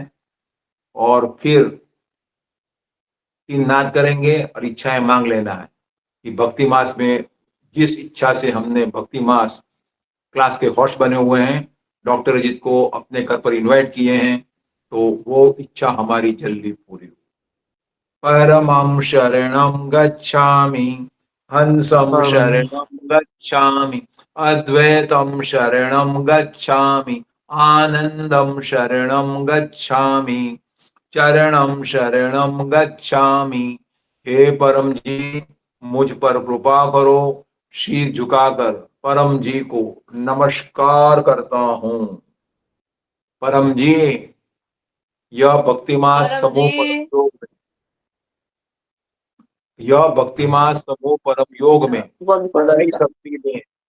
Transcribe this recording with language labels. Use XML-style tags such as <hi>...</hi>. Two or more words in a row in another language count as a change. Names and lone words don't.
<hi>और फिर 3 नाद करेंगे और इच्छाएं मांग लेना है कि भक्ति मास में जिस इच्छा से हमने भक्ति मास क्लास के होस्ट बने हुए हैं, डॉक्टर अजीत को अपने घर पर इनवाइट किए हैं, तो वो इच्छा हमारी जल्दी पूरी हो।</hi> <sa>परमं शरणं गच्छामि, हंसं शरणं गच्छामि, अद्वैतं शरणं गच्छामि, आनंदं शरणं गच्छामि, चरणं शरणं गच्छामि।</sa> <hi>हे परम जी, मुझ पर कृपा करो। शीर झुकाकर परम जी को नमस्कार करता हूं। परम जी, यह भक्तिमास समूह परम योग में, यह भक्तिमास समूह परम योग में अपनी शक्ति में</hi>